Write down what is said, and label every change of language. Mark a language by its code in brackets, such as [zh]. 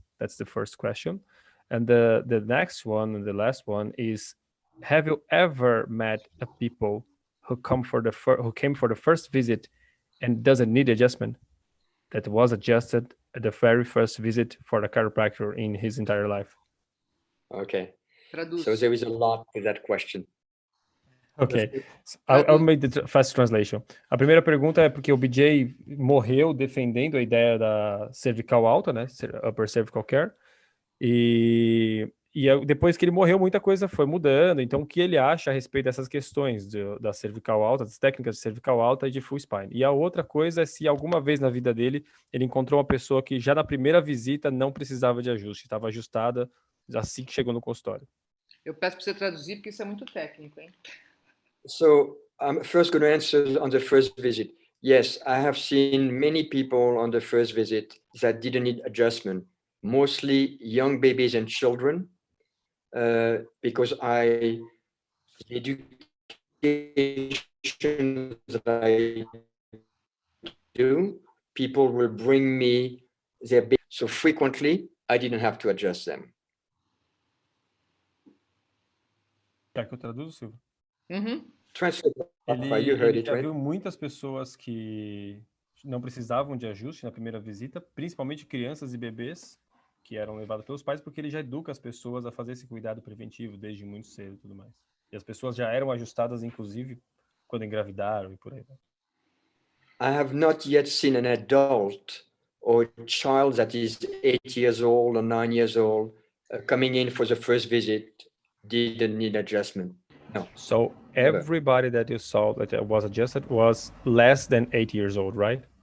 [en] That's the first question. And the next one and the last one is, have you ever met a people who came for the first visit and doesn't need adjustment, that was adjusted at the very first visit for the chiropractor in his entire life? Okay. [pt] Traduz. [en] So there is a lot to that question. Ok, I'll make the fast translation. [pt] A primeira pergunta é porque o BJ morreu defendendo a ideia da cervical alta, né, [en] upper cervical care, [pt] e depois que ele morreu, muita coisa foi mudando. Então, o que ele acha a respeito dessas questões da cervical alta, das técnicas de cervical alta e de full spine. E a outra coisa é se alguma vez na vida dele ele encontrou uma pessoa que já na primeira visita não precisava de ajuste, estava ajustada assim que chegou no consultório. Eu peço para você traduzir porque isso é muito técnico, hein? [en] So I'm first going to answer on the first visit. Yes, I have seen many people on the first visit that didn't need adjustment, mostly young babies and children, because the education that I do, people will bring me their baby. So frequently, I didn't have to adjust them. [pt] Quer que eu traduza, Silvio? Ele já viu muitas pessoas que não precisavam de ajuste na primeira visita, principalmente crianças e bebês que eram levados pelos pais, porque ele já educa as pessoas a fazer esse cuidado preventivo desde muito cedo e tudo mais. E as pessoas já eram ajustadas, inclusive, quando engravidaram e por aí. [en] I have not yet seen an adult or a child that is 8 years old or 9 years old coming in for the first visit didn't need adjustment. No. So everybody that you saw that was adjusted was less than 8 years old, right?